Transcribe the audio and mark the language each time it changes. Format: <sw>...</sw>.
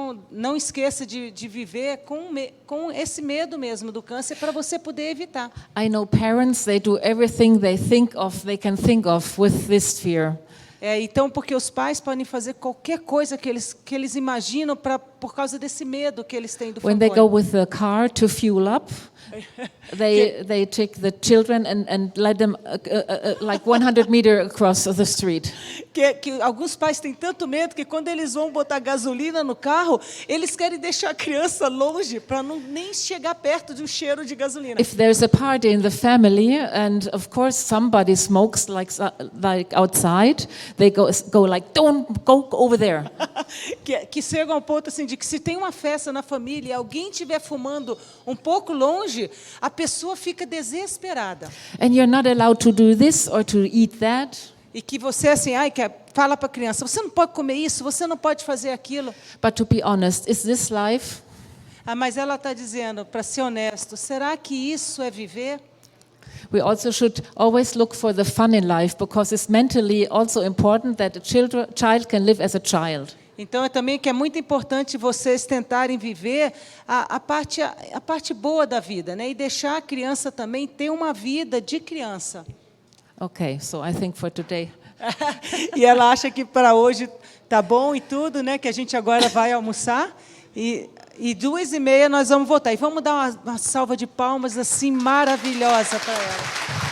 <pt>Não esqueça de viver com esse medo mesmo do câncer para você poder evitar.</pt> <en>I know parents, they do everything they can think of with this fear.</en> <pt>Então, porque os pais podem fazer qualquer coisa que eles imaginam por causa desse medo que eles têm do Fanconi.</pt> <en>When they go with the car to fuel up, they take the children and let them like 100 meters across the street.</en> <pt>Que alguns pais têm tanto medo que quando eles vão botar gasolina no carro, eles querem deixar a criança longe para nem chegar perto de um cheiro de gasolina.</pt> <en>If there's a party in the family and of course somebody smokes like outside, they go like don't go over there.</en> <pt>Que chega a um ponto assim entende que se tem uma festa na família e alguém estiver fumando um pouco longe, a pessoa fica desesperada.</pt> <en>And you're not allowed to do this or to eat that.</en> <pt>E que você, assim, fala para a criança, você não pode comer isso, você não pode fazer aquilo.</pt> <en>But to be honest, is this life?</en> <pt>Mas ela está dizendo, para ser honesto, será que isso é viver?</pt> <en>We also should always look for the fun in life, because it's mentally also important that a child can live as a child.</en> <pt>Então, é também que é muito importante vocês tentarem viver a parte boa da vida, né? E deixar a criança também ter uma vida de criança.</pt> <en>Okay, so I think for today.</en> <pt>E ela acha que para hoje tá bom e tudo, né? Que a gente agora vai almoçar e 2h30 nós vamos voltar. E vamos dar uma salva de palmas assim maravilhosa para ela.</pt>